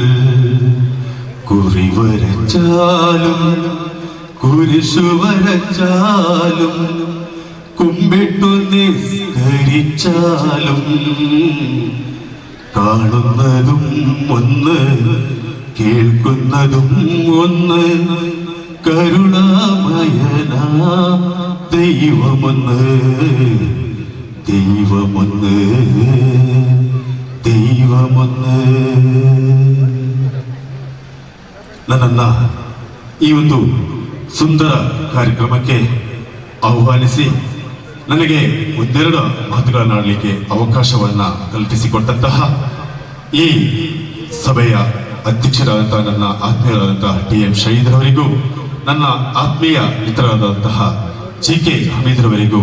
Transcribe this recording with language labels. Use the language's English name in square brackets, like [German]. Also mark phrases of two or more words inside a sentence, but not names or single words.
[Malayalam] കുറിവരച്ചാലും കുരിശു വരച്ചാലും കുമ്പിട്ടു നിസ്കരിച്ചാലും കാണുന്നതും ഒന്ന് കേൾക്കുന്നതും ഒന്ന്, കരുണാമയനാ ദൈവമൊന്ന്, ദൈവമൊന്ന്, ദൈവമൊന്ന്. [Kannada] ನನ್ನನ್ನ ಈ ಒಂದು ಸುಂದರ ಕಾರ್ಯಕ್ರಮಕ್ಕೆ ಆಹ್ವಾನಿಸಿ ನನಗೆ ಒಂದೆರಡು ಮಾತುಗಳನ್ನಾಡಲಿಕ್ಕೆ ಅವಕಾಶವನ್ನ ಕಲ್ಪಿಸಿಕೊಟ್ಟಂತಹ ಈ ಸಭೆಯ ಅಧ್ಯಕ್ಷರಾದಂತಹ ನನ್ನ ಆತ್ಮೀಯರಾದಂತಹ TM ಶಹೀದ್ರವರಿಗೂ, ನನ್ನ ಆತ್ಮೀಯ ಮಿತ್ರರಾದಂತಹ GK ಹಮೀದ್ರವರಿಗೂ,